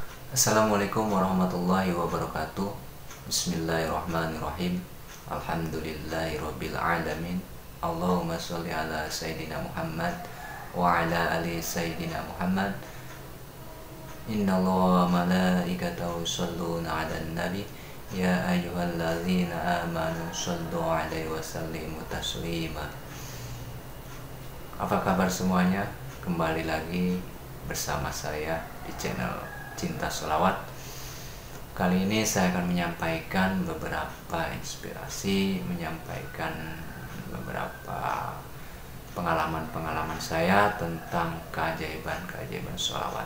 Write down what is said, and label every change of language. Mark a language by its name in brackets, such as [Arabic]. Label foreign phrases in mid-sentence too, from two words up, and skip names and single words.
[Arabic] السلام عليكم ورحمة الله وبركاته. بسم الله الرحمن الرحيم. الحمد لله رب العالمين. اللهم صل على سيدنا محمد وعلى آل سيدنا محمد wa ala ali sayyidina Muhammad. إن الله وملائكته يصلون على النبي يا أيها الذين آمنوا صلوا عليه وسلموا تسليما. [Indonesian] Apa kabar semuanya? Kembali lagi bersama saya di channel Cinta Sholawat. Kali ini saya akan menyampaikan beberapa inspirasi, menyampaikan beberapa pengalaman-pengalaman saya tentang keajaiban-keajaiban sholawat.